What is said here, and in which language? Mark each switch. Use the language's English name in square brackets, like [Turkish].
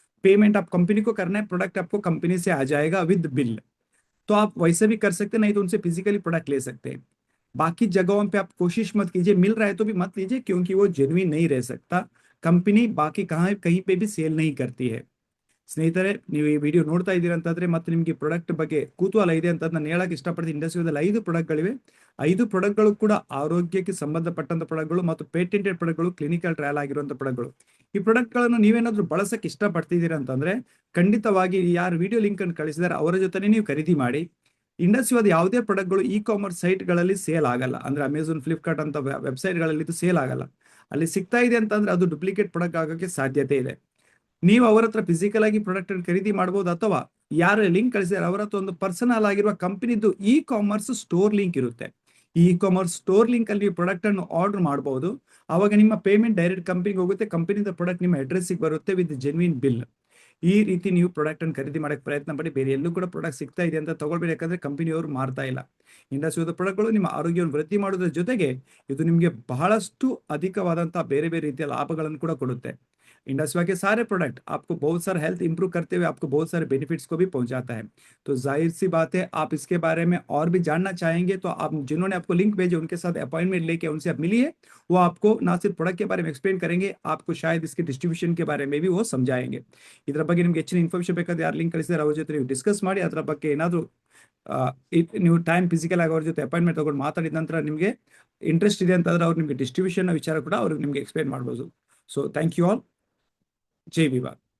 [Hindi] Payment आप company को करना है, प्रोडक्ट आपको कंपनी से आ जाएगा विद बिल। तो आप वैसे भी कर सकते हैं, नहीं तो उनसे फिजिकली प्रोडक्ट ले सकते हैं। बाकी जगहों पे आप कोशिश मत कीजिए, मिल रहा है तो भी मत लीजिए, क्योंकि वो जेन्युइन नहीं रह सकता। कंपनी बाकी कहीं पे भी ಸೇಲ್ नहीं करती है। [Kannada] ಸ್ನೇಹಿತರೆ, ನೀವು ಈ ವಿಡಿಯೋ ನೋಡ್ತಾ ಇದ್ದೀರಾ ಅಂತಂದ್ರೆ ಮತ್ತೆ ನಿಮಗೆ ಪ್ರಾಡಕ್ಟ್ ಬಗ್ಗೆ ಕುತೂಹಲ ಇದೆ ಅಂತ ನಾನು ಹೇಳಕ್ ಇಷ್ಟಪಡ್ತೀನಿ. ಇಂಡಸ್ಟ್ರಿಯಲ್ಲಿ 5 ಪ್ರಾಡಕ್ಟ್ಗಳಿವೆ. 5 ಪ್ರಾಡಕ್ಟ್ಗಳು ಕೂಡ ಆರೋಗ್ಯಕ್ಕೆ ಸಂಬಂಧಪಟ್ಟಂತ ಪ್ರಾಡಕ್ಟ್ಗಳು ಮತ್ತು ಪೇಟೆಂಟೆಡ್ ಪ್ರಾಡಕ್ಟ್ಗಳು, ಕ್ಲಿನಿಕಲ್ ಟ್ರಯಲ್ ಆಗಿರುವಂತ ಪ್ರಾಡಕ್ಟ್ಗಳು. ಈ ಪ್ರಾಡಕ್ಟ್ಗಳನ್ನು ನೀವೇನಾದ್ರೂ ಬಳಸಕ್ಕೆ ಇಷ್ಟಪಡ್ತಿದ್ದೀರಾ ಅಂತಂದ್ರೆ ಖಂಡಿತವಾಗಿ ಯಾರು ವಿಡಿಯೋ ಲಿಂಕ್ ಅನ್ನು ಕಳಿಸಿದಾರೆ ಅವರ ಜೊತೆ ನೀವು ಖರೀದಿ ಮಾಡಿ. ಇಂಡಸ್ಟ್ರಿವಾದ ಯಾವುದೇ ಪ್ರಾಡಕ್ಟ್ಗಳು ಇ ಕಾಮರ್ಸ್ ಸೈಟ್ಗಳಲ್ಲಿ ಸೇಲ್ ಆಗಲ್ಲ, ಅಂದ್ರೆ ಅಮೆಜಾನ್, ಫ್ಲಿಪ್ಕಾರ್ಟ್ ಅಂತ ವೆಬ್ಸೈಟ್ಗಳಲ್ಲಿ ಇದು ಸೇಲ್ ಆಗಲ್ಲ. ಅಲ್ಲಿ ಸಿಗ್ತಾ ಇದೆ ಅಂತಂದ್ರೆ ಅದು ಡೂಪ್ಲಿಕೇಟ್ ಪ್ರಾಡಕ್ಟ್ ಆಗೋಕ್ಕೆ ಸಾಧ್ಯತೆ ಇದೆ. ನೀವು ಅವರ ಹತ್ರ ಫಿಸಿಕಲ್ ಆಗಿ ಪ್ರಾಡಕ್ಟ್ ಖರೀದಿ ಮಾಡಬಹುದು, ಅಥವಾ ಯಾರು ಲಿಂಕ್ ಕಳಿಸಿದಾರೆ ಅವರ ಹತ್ರ ಒಂದು ಪರ್ಸನಲ್ ಆಗಿರುವ ಕಂಪನಿದು ಇ ಕಾಮರ್ಸ್ ಸ್ಟೋರ್ ಲಿಂಕ್ ಇರುತ್ತೆ. ಈ ಕಾಮರ್ಸ್ ಸ್ಟೋರ್ ಲಿಂಕ್ ಅಲ್ಲಿ ನೀವು ಪ್ರಾಡಕ್ಟ್ ಅನ್ನು ಆರ್ಡರ್ ಮಾಡಬಹುದು. ಅವಾಗ ನಿಮ್ಮ ಪೇಮೆಂಟ್ ಡೈರೆಕ್ಟ್ ಕಂಪನಿಗೆ ಹೋಗುತ್ತೆ, ಕಂಪನಿದ ಪ್ರಾಡಕ್ಟ್ ನಿಮ್ಮ ಅಡ್ರೆಸ್ಗೆ ಬರುತ್ತೆ ವಿತ್ ಜೆನ್ಯೂನ್ ಬಿಲ್. ಈ ರೀತಿ ನೀವು ಪ್ರಾಡಕ್ಟ್ ಅನ್ನು ಖರೀದಿ ಮಾಡಕ್ಕೆ ಪ್ರಯತ್ನ ಪಡಿ. ಬೇರೆ ಎಲ್ಲೂ ಕೂಡ ಪ್ರಾಡಕ್ಟ್ ಸಿಗ್ತಾ ಇದೆ ಅಂತ ತಗೊಳ್ಬೇಡಿ, ಯಾಕಂದ್ರೆ ಕಂಪನಿಯವರು ಮಾರ್ತಾ ಇಲ್ಲ. ಇಂಡಸ್ಟ್ರಿಯಲ್ ಪ್ರಾಡಕ್ಟ್ಗಳು ನಿಮ್ಮ ಆರೋಗ್ಯವನ್ನು ವೃದ್ಧಿ ಮಾಡೋದ್ರ ಜೊತೆಗೆ ಇದು ನಿಮಗೆ ಬಹಳಷ್ಟು ಅಧಿಕವಾದಂತಹ ಬೇರೆ ಬೇರೆ ರೀತಿಯ ಲಾಭಗಳನ್ನು ಕೂಡ ಕೊಡುತ್ತೆ। [Hindi] इंडस्ट्रिवा के सारे प्रोडक्ट आपको बहुत सारा हेल्थ इंप्रूव करते हुए आपको बहुत सारे बेनिफिट्स को भी पहुंचाता है। तो जाहिर सी बात है, आप इसके बारे में और भी जानना चाहेंगे तो आप जिन्होंने आपको लिंक भेजे उनके साथ अपॉइंटमेंट लेके उनसे आप मिलिए। वो आपको ना सिर्फ प्रोडक्ट के बारे में एक्सप्लेन करेंगे, आपको शायद इसके डिस्ट्रीब्यूशन के बारे में भी वो समझाएंगे। [Kannada] ಇದರ ಬಗ್ಗೆ ನಿಮಗೆ ಹೆಚ್ಚಿನ ಇನ್ಫಾರ್ಮೇಷನ್ ಬೇಕಾದ್ರೆ ಯಾರು ಲಿಂಕ್ ಕಳಿಸಿದಾರೆ ಅವ್ರ ಜೊತೆ ನೀವು ಡಿಸ್ಕಸ್ ಮಾಡಿ, ಅದರ ಬಗ್ಗೆ ಏನಾದರೂ ನೀವು ಟೈಮ್ ಫಿಸಿಕಲ್ ಆಗಿ ಅವ್ರ ಜೊತೆ ಅಪಾಯಿಂಟ್ಮೆಂಟ್ ತಗೊಂಡು ಮಾತಾಡಿದ ನಂತರ ನಿಮಗೆ ಇಂಟ್ರೆಸ್ಟ್ ಇದೆ ಅಂತಂದ್ರೆ ಅವ್ರು ನಿಮಗೆ ಡಿಸ್ಟ್ರಿಬ್ಯೂಷನ್ ವಿಚಾರ ಕೂಡ ಅವ್ರಿಗೆ ನಿಮಗೆ ಎಕ್ಸ್ಪ್ಲೇನ್ ಮಾಡ್ಬೋದು। [English] So thank you all. [Kannada] जय विवाद।